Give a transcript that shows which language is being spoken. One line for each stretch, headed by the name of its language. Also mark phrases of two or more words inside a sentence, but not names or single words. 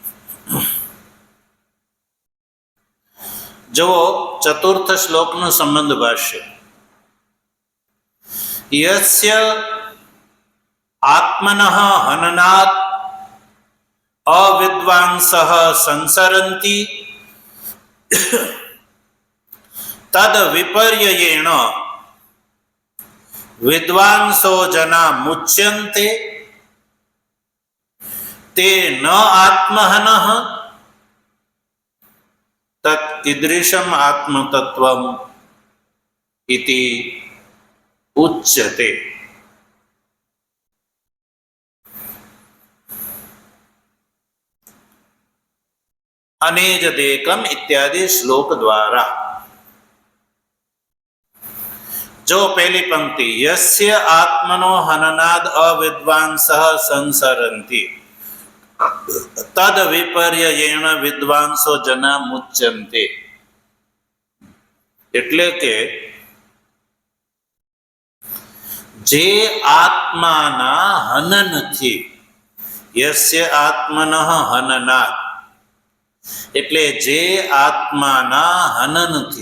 Gujarati: જો ચતુર્થ શ્લોકનો સંબંધ ભાષ્ય
Sanskrit: યસ્ય આત્મનઃ હનનાत् અવિદ્વાંસઃ સંસરન્તિ તદ વિપર્યયેણ વિદ્વાંસો જના મુચ્યન્તે તે ન આત્મહનઃ તત્કીદૃશમ આત્મતત્વમ ઇતિ ઉચ્યતે। अनेजदेकम
Hindi: इत्यादि श्लोक द्वारा जो पहली पंक्ति
Sanskrit: यस्य आत्मनो हननाद अविद्वांसः संसरन्ति तद विपर्ययेण विद्वांसो जना मुच्यन्ते,
Gujarati: એટલે કે જે આત્માના હનનથી,
Sanskrit: યસ્ય આત્મનઃ હનનાत्,
Gujarati: એટલે જે આત્માના હનનથી.